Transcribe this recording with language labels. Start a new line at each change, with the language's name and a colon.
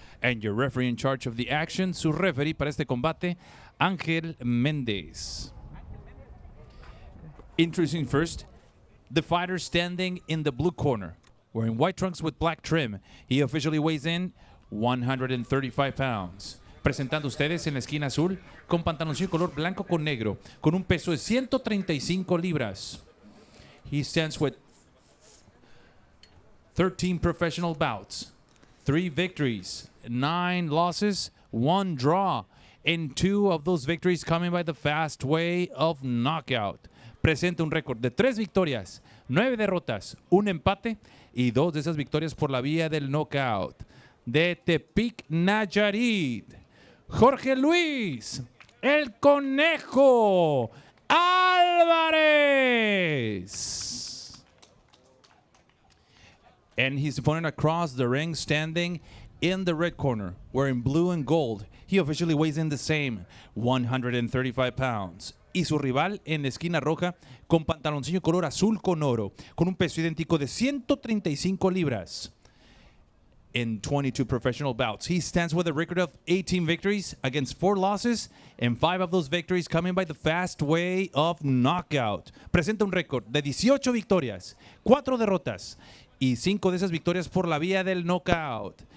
English: And your referee in charge of the action,
Spanish: su referee para este combate,
English: Ángel Méndez. Introducing first, the fighter standing in the blue corner, wearing white trunks with black trim. He officially weighs in 135 pounds.
Spanish: Presentando ustedes en la esquina azul, con pantaloncillo color blanco con negro, con un peso de 135 libras.
English: He stands with 13 professional bouts, 3 victories, 9 losses, 1 draw, and 2 of those victories coming by the fast way of knockout.
Spanish: Presenta un récord de 3 victorias, 9 derrotas, 1 empate y 2 de esas victorias por la vía del knockout. De Tepic, Nayarit, Jorge Luis, el Conejo Alvarez.
English: And his opponent across the ring, standing in the red corner, wearing blue and gold. He officially weighs in the same, 135 pounds.
Spanish: Y su rival en la esquina roja, con pantaloncillo color azul con oro, con un peso idéntico de 135 libras.
English: In 22 professional bouts, he stands with a record of 18 victories against 4 losses, and 5 of those victories coming by the fast way of knockout.
Spanish: Presenta un récord de 18 victorias, 4 derrotas, y 5 de esas victorias por la vía del knockout.